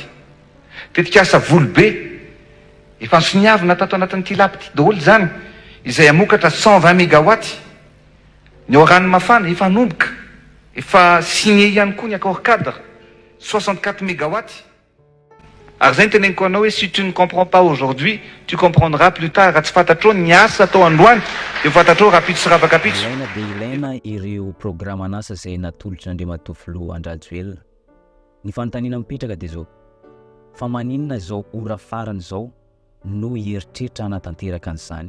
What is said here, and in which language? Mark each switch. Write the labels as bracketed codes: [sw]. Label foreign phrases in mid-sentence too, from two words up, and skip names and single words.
[mg] Tetikasa volobe efa nsoniavina tato anatin'ny tilapy ty daholo zany izay amokatra 120 mégawatt. Ny ao ranomafana efa nomboka efa signé ihany koa ny [fr] accord cadre [mg] 64 mégawatt. Ary zay ny teneniko anao hoe [fr] si tu ne comprends pas aujourd'hui tu comprendras plus tard. [mg] Raha tsy fantatrao ny asa atao androany dia fantatrao rapitso sy ravakapitso. Ilaina dia ilaina ireo programme n'asa izay natolotra Andriamatoa Filoha Andry Rajoelina. Ny fanontaniana mipetraka dia zao, fa maninona izao ora farany izao no hieritreritra hanatanteraka an'izany?